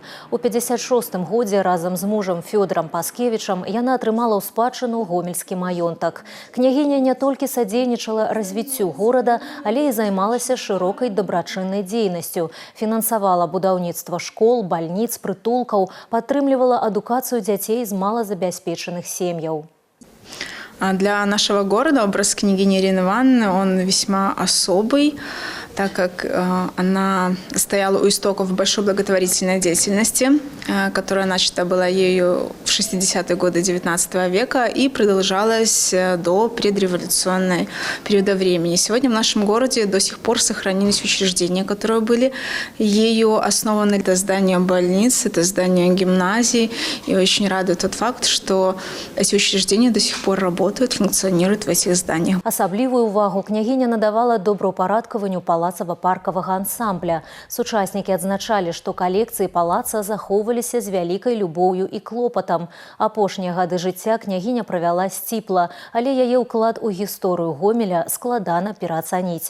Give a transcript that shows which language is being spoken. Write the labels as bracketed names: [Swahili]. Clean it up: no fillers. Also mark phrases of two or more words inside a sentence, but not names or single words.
[Belarusian] У 56 годзе разам з мужам Фёдорам Паскевічам яна атрымала ў спадчыну гомельскі маёнтак. Княгіня не толькі садзейнічала развіццю горада, але і займалася шырокай дабрачыннай дзейнасцю, фінансавала будаўніцтва школ, бальніц, прытулкаў, падтрымлівала адукацыю дзяцей з малазабяспечаных сем'яў. [Russian] Для нашего города образ княгини Ирины Ивановны, он весьма особый, так как она стояла у истоков большой благотворительной деятельности, которая начата была ею в 60-е годы XIX века и продолжалась до предреволюционного периода времени. Сегодня в нашем городе до сих пор сохранились учреждения, которые были ею основаны. Это здание больниц, это здание гимназий. И очень радует тот факт, что эти учреждения до сих пор работают, функционируют в этих зданиях. [Belarusian] Асаблівую увагу княгіня надавала добраўпарадкаванню палацава-паркавага ансамбля. Сучаснікі адзначалі, што калекцыі палаца захоўваліся з вялікай любоўю і клопатам. Апошнія гады жыцця княгіня правяла сціпла, але яе ўклад у гісторыю Гомеля складана пераацаніць.